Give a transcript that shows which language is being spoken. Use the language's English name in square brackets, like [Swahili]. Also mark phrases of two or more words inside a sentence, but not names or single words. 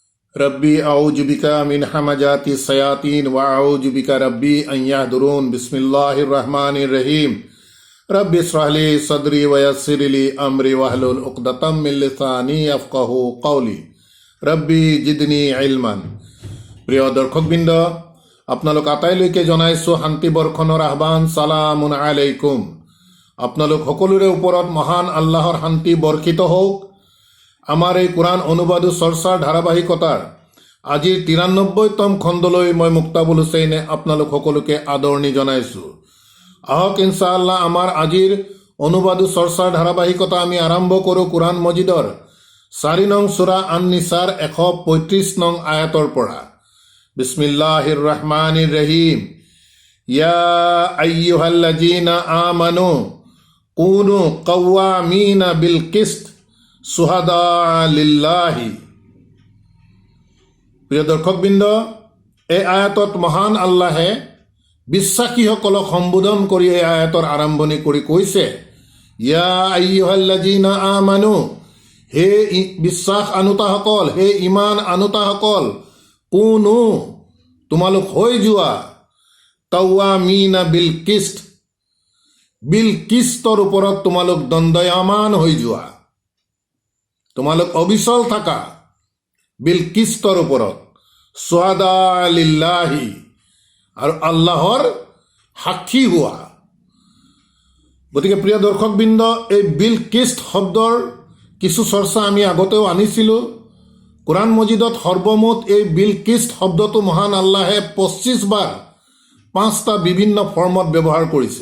[Arabic] رب أعوذ بك من همزات الشياطين وأعوذ بك رب أن يحضرون بسم الله الرحمن الرحيم رب اشرح لي صدري ويسر لي أمري واحلل عقدة من لساني يفقهوا قولي رب زدني علما. [Assamese] প্ৰিয় দৰ্শকবৃন্দ, আপোনালোক আটাইলৈকে জনাইছোঁ শান্তি বৰ্ষণৰ আহ্বান। [Arabic] سلام عليكم. [Assamese] আপোনালোক সকলোৰে ওপৰত মহান আল্লাহৰ শান্তি বৰ্ষিত হওক। আমাৰ এই কোৰআন অনুবাদ চৰ্চাৰ ধাৰাবাহিকতাৰ আজিৰ ৯৩তম খণ্ডলৈ মই মুক্তাবুল হুছেইনে আপোনালোক সকলোকে আদৰণি জনাইছোঁ। আহক ইনশাআল্লাহ আমাৰ আজিৰ অনুবাদ চৰ্চাৰ ধাৰাবাহিকতা আমি আৰম্ভ কৰোঁ কোৰআন মজিদৰ ৪ নং সূৰা আন-নিছাৰ ১৩৫ নং আয়াতৰ পৰা। [Arabic] بسم الله الرحمن الرحيم. يا أيها الذين آمنوا كونوا قوامين بالقسط شهداء لله. [Assamese] প্ৰিয় দৰ্শকবৃন্দ, এই আয়াতত মহান আল্লাহে বিশ্বাসীসকলক সম্বোধন কৰি এই আয়াতৰ আৰম্ভণি কৰি কৈছে, [Arabic] يا أيها الذين آمنوا, [Assamese] হে বিশ্বাস আনুতাসকল, হে ইমান আনুতাসকল, কুনু, তোমালোক হৈ যোৱা, [Arabic] قوامين بالقسط, بالقسط [Assamese] ওপৰত তোমালোক দণ্ডায়মান হৈ যোৱা, তোমালোক অবিচল থাকা [Arabic] بالقسط [Assamese] ওপৰত, [Arabic] شهداء لله, [Assamese] আৰু আল্লাহৰ সাক্ষী হোৱা। গতিকে প্ৰিয় দৰ্শকবৃন্দ, এই [Arabic] بالقسط [Assamese] শব্দৰ কিছু চৰ্চা আমি আগতেও আনিছিলোঁ। কোৰআন মজিদত সৰ্বমুঠ এই [Arabic] بالقسط [Assamese] শব্দটো মহান আল্লাহে ২৫ বাৰ ৫টা বিভিন্ন ফৰ্মত ব্যৱহাৰ কৰিছে।